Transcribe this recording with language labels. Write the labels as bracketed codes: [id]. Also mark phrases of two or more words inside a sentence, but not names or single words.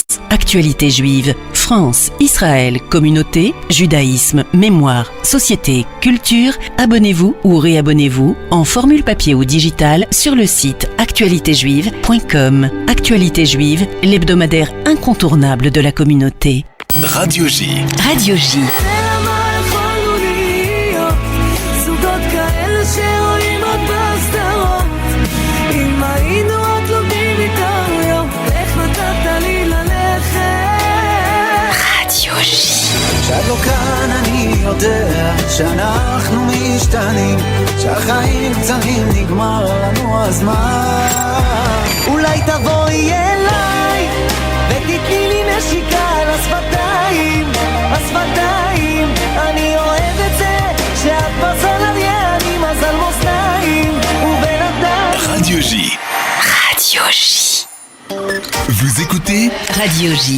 [fr] Actualité juive, France, Israël, communauté, judaïsme, mémoire, société, culture. Abonnez-vous ou réabonnez-vous en formule papier ou digital sur le site actualitéjuive.com. Actualité juive, l'hebdomadaire incontournable de la communauté. Radio J. Radio J. [he] שאת לא כאן אני יודע שאנחנו משתנים שהחיים קצרים נגמר לנו הזמן אולי תבואי אליי ותתני לי נשיקה על השפתיים השפתיים אני אוהב את זה שאת בזול אריה אני מזל מאזניים ובן אדם [fr] Radio J. Radio J. Vous écoutez Radio J.